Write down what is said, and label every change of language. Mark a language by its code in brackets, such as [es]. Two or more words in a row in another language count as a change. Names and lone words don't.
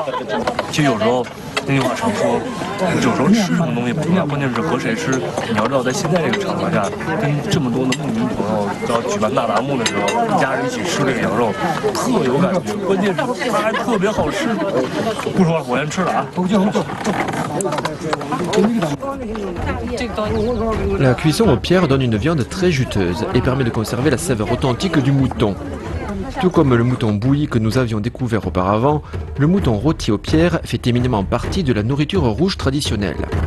[zh] 其实有时候那句话常说，有时候吃什么东西不重要，关键是和谁吃。你要知道，在现在这个场合下，跟这么多的牧民朋友要举办大达木的时候，一家人一起吃这个羊肉，特有感觉。关键是它还特别好吃。不说了，我先吃了啊！ [fr] La cuisson aux pierres donne une viande très juteuse et permet de conserver la saveur authentique du mouton. Tout comme le mouton bouilli que nous avions découvert auparavant, le mouton rôti aux pierres fait éminemment partie de la nourriture rouge traditionnelle.